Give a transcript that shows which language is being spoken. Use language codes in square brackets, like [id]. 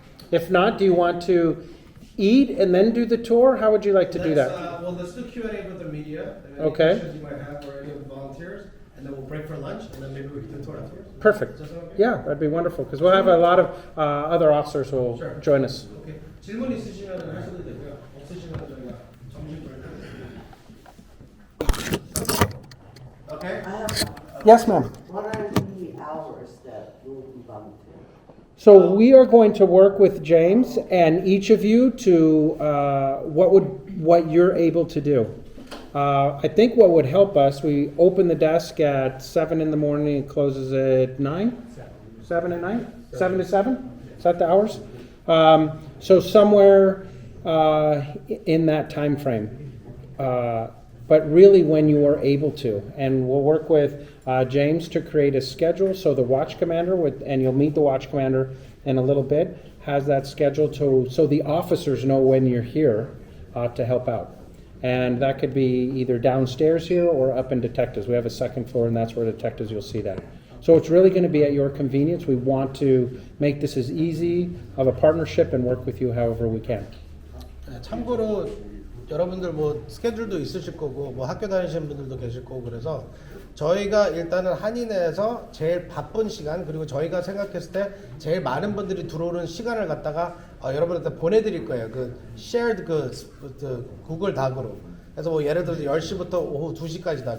[en] If not, do you want to eat and then do the tour? How would you like to do that? Let's do Q&A with the media. And Okay. Any questions you might have or any of the volunteers, and then we'll break for lunch, and then maybe we can do a tour afterwards. Perfect. Does that sound okay? Yeah, that'd be wonderful, because we'll have a lot of other officers who will Sure. join us. Okay. [ko] 질문 있으시면 하셔도 되고요. 없으시면 저희가 점심 브레이크. [en] Okay. Yes, ma'am. What are the hours that will be volunteering? So we are going to work with James and each of you to what you're able to do. I think what would help us, we open the desk at 7 in the morning and closes at 9? 7 at night? 7 to 7? Is that the hours? So somewhere in that time frame. But really when you are able to. And we'll work with James to create a schedule so the watch commander, and you'll meet the watch commander in a little bit, has that schedule so the officers know when you're here to help out. And that could be either downstairs here or up in detectives. We have a second floor and that's where detectives, you'll see that. So it's really going to be at your convenience. We want to make this as easy of a partnership and work with you however we can. [ko] 참고로 여러분들 뭐 스케줄도 있으실 거고 뭐 학교 다니시는 분들도 계실 거고 그래서 저희가 일단은 한인회에서 제일 바쁜 시간 그리고 저희가 생각했을 때 제일 많은 분들이 들어오는 시간을 갖다가 여러분한테 보내드릴 거예요. 그 shared 그 구글 닥으로. 그래서 뭐 예를 들어서 10시부터 오후 2시까지다.